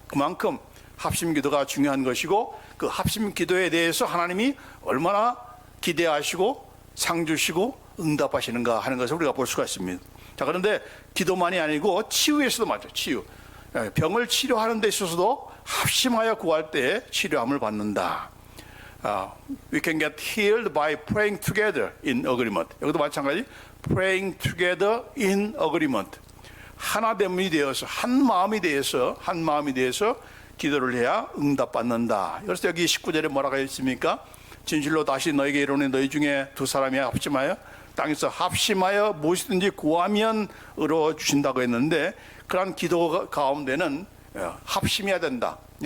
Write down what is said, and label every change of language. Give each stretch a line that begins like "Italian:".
Korean: 그만큼 합심기도가 중요한 것이고, 그 합심기도에 대해서 하나님이 얼마나 기대하시고 상 주시고 응답하시는가 하는 것을 우리가 볼 수가 있습니다. 자, 그런데 기도만이 아니고 치유에서도 맞죠. 치유. 병을 치료하는 데 있어서도 합심하여 구할 때 치료함을 받는다.
English: We can get healed by praying together in agreement.
Korean: 여기도 마찬가지.
English: Praying together in agreement.
Korean: 하나됨이 되어서 한 마음이 되어서 기도를 해야 응답받는다. 그래서 여기 19절에 뭐라고 했습니까? 진실로 다시 너에게 이르노니 너희 중에 두 사람이 합심하여 땅에서 합심하여 무엇이든지 구하면 이루어 주신다고 했는데, 그러한 기도 가운데는 합심해야 된다.